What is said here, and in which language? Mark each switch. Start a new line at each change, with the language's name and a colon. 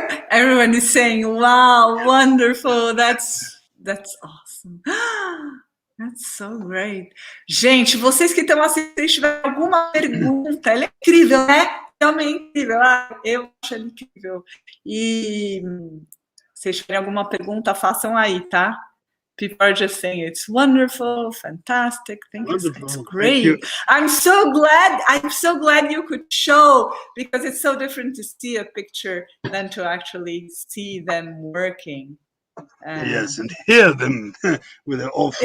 English: Everyone is saying, wow, wonderful, that's awesome. That's so great.
Portuguese: Gente, vocês que estão assistindo, se tiver alguma pergunta, ela é incrível, né? Realmente incrível. Eu acho ela incrível. E se vocês tiverem alguma pergunta, façam aí, tá?
English: People are just saying it's wonderful, fantastic. Thank you. It's great. I'm so glad you could show, because it's so different to see a picture than to actually see them working. Yes, and hear them with their awful